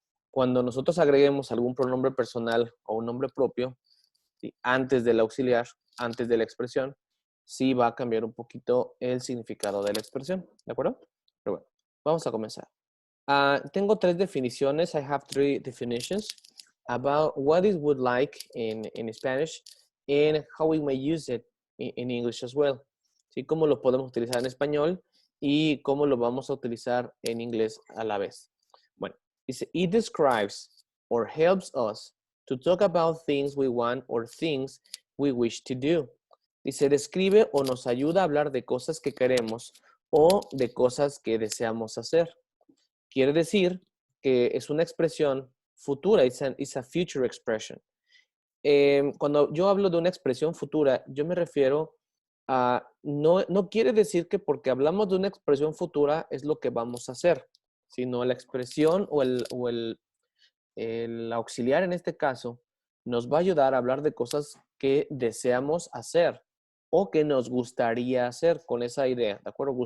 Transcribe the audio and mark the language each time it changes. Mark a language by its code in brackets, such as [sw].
[es] Cuando nosotros agreguemos algún pronombre personal o un nombre propio, ¿sí?, antes del auxiliar, antes de la expresión, sí va a cambiar un poquito el significado de la expresión, ¿de acuerdo? Pero bueno, vamos a comenzar. Tengo tres definiciones. [en] I have three definitions about what is would like in Spanish and how we may use it in English as well. [es] ¿Sí? Cómo lo podemos utilizar en español y cómo lo vamos a utilizar en inglés a la vez. Bueno, dice, [en] it describes or helps us to talk about things we want or things we wish to do. [es] Dice, describe o nos ayuda a hablar de cosas que queremos o de cosas que deseamos hacer. Quiere decir que es una expresión futura, [en] it's a future expression. [es] Cuando yo hablo de una expresión futura, yo me refiero a, no quiere decir que porque hablamos de una expresión futura es lo que vamos a hacer, sino la expresión o el auxiliar en este caso nos va a ayudar a hablar de cosas que deseamos hacer o que nos gustaría hacer con esa idea, ¿de acuerdo?